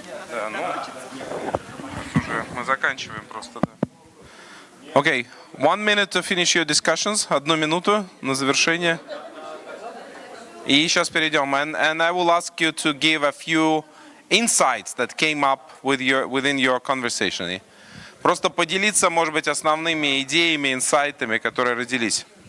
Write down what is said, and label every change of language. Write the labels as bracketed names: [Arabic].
[Russian] Да, ну, уже мы заканчиваем просто, да. [English] Okay, 1 minute to finish your discussions. [Russian] 1 минуту на завершение. И сейчас перейдем. [English] And I will ask you to give a few insights that came up within your conversation. [Russian] И просто поделиться, может быть, основными идеями, инсайтами, которые родились.